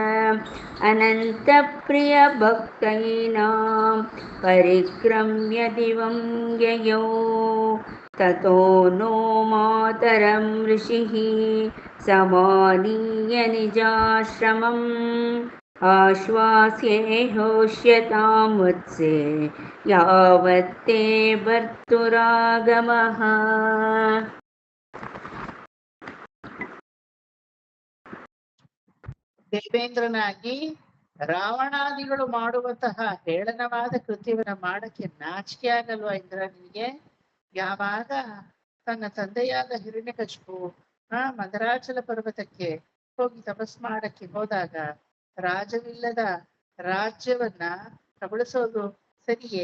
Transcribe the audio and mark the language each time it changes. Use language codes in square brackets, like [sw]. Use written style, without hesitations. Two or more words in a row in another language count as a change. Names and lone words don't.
[sa] अनन्तप्रियभक्तानां परिक्रम्य दिवं ययौ ततो नो मातरं ऋषिः समानीय निजाश्रमम् आश्वास्येहोष्यतां वत्से यावत्ते भर्तुरागमः [kn] ದೇವೇಂದ್ರನಾಗಿ ರಾವಣಾದಿಗಳು ಮಾಡುವಂತಹ ಹೇಳನವಾದ ಕೃತ್ಯವನ್ನ ಮಾಡಕ್ಕೆ ನಾಚಿಕೆ ಆಗಲ್ವಾ ಇಂದ್ರ ನಿನಗೆ? ಯಾವಾಗ ತನ್ನ ತಂದೆಯಾದ ಹಿರಣ್ಯಕಶಿಪು ಮದರಾಚಲ ಪರ್ವತಕ್ಕೆ ಹೋಗಿ ತಪಸ್ ಮಾಡಕ್ಕೆ ಹೋದಾಗ ರಾಜವಿಲ್ಲದ ರಾಜ್ಯವನ್ನ ಕಬಳಿಸೋದು ಸರಿಯೇ?